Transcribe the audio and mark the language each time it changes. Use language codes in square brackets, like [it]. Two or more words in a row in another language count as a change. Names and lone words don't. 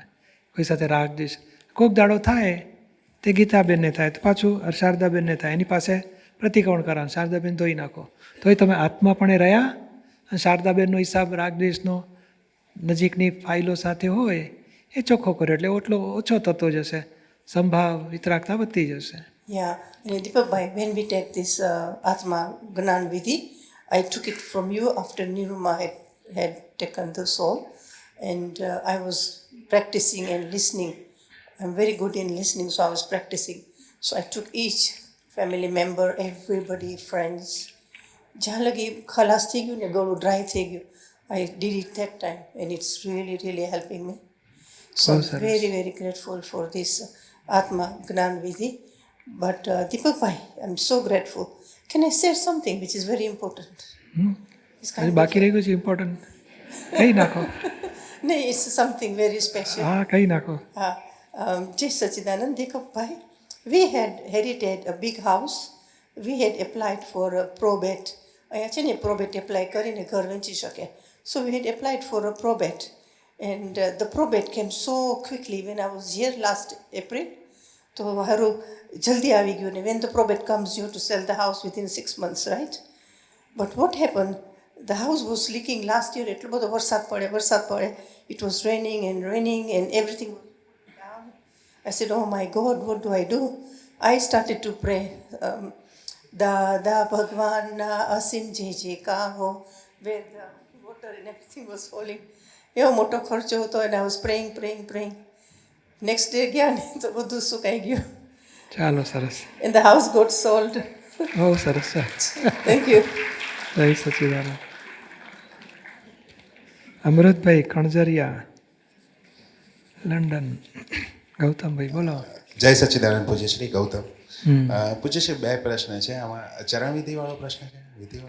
[gu] કોઈ સાથે રાગ દ્વેષ કોઈક દાડો થાય તે ગીતાબેનને થાય તો પાછું શારદાબેનને થાય, એની પાસે પ્રતિક્રમણ કરવાનું, શારદાબેન ધોઈ નાખો, તોય તમે આત્માપણે રહ્યા અને શારદાબેનનો હિસાબ રાગદ્વેષનો નજીકની ફાઇલો સાથે હોય એ ચોખ્ખો કર્યો એટલે એટલો ઓછો થતો જશે, સંભાવ વિતરાગતા વધતી જશે. [en] Yeah, and Deepak Bhai, when we take this Atma Gnan Vidhi, I took it from you after Niruma had taken the soul, and I was practicing and listening. I'm very good in listening, so I was practicing. So I took each family member, everybody, friends. [gu] જ્યાં લગી ખલાસ થઈ ગયું ને ગળું ડ્રાય થઈ ગયું, [en] I did it that time, and it's really, really helping me. So I'm very, very grateful for this Atma Gnan Vidhi. But Deepak Bhai, I'm so grateful. Can I share something which is very important? It's kind of- [gu] બાકી રહી ગયું છે ઇમ્પોર્ટન્ટ, કહી નાખો. [en] No, it's something very special. [gu] હા, કહી નાખો. જય સચ્ચિદાનંદ, [en] Deepak Bhai, we had inherited a big house. We had applied for a probate. [gu] અહીંયા છે ને [en] probate apply [gu] કરીને ઘર વેચી શકે. [en] So we had applied for a probate. And the probate came so quickly when I was here last April. [gu] તો હારું જલ્દી આવી ગયું ને [en] when the probate comes you have to sell the house within 6 months, right? But what happened, the house was leaking last year, [gu] એટલો બધો વરસાદ પડે, [en] it was raining and everything was down. I said, oh my God, what do I do? I started to pray, [gu] દાદા ભગવાનના અસીમ જે જે કાહો, [en] where the water and everything was falling. [gu] એવો મોટો ખર્ચો હતો [en] and I was praying. Next day [gu] ગયા ને તો બધું સુકાઈ ગયું. ચાલો, સરસ. [en] And the house got sold. [gu] બહુ સરસ છે. [en] Thank you. [gu] જય સચિદાનંદ. અમૃતભાઈ કણજરિયા, લંડન. ગૌતમભાઈ બોલો. જય સચ્ચિદાનંદ પૂજ્યશ્રી ગૌતમ. પૂજ્યશ્રી, બે પ્રશ્ન છે આમાં. ચરણવિધિવાળો પ્રશ્ન છે, વિધિવાળો